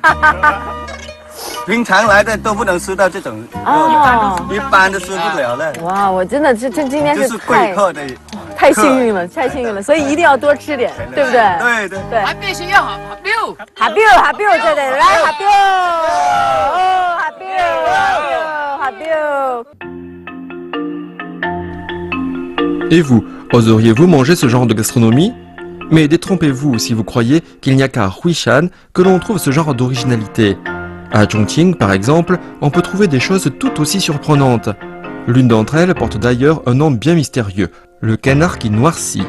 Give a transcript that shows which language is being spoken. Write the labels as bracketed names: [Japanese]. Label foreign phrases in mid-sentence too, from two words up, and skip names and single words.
[Chinese] 平常来的都不能吃到这种肉，一般都吃不了了。哇，我真的这今天是贵客的，太幸运了，太幸运了，所以一定要多吃点，对不对？对对对。还必须要哈标，对对，来哈标，哦哈标。 [French] Et vous, oseriez-vous manger ce genre de gastronomie? Mais détrompez-vous si vous croyez qu'il n'y a qu'à Huishan que l'on trouve ce genre d'originalité. À Chongqing, par exemple, on peut trouver des choses tout aussi surprenantes. L'une d'entre elles porte d'ailleurs un nom bien mystérieux, le canard qui noircit.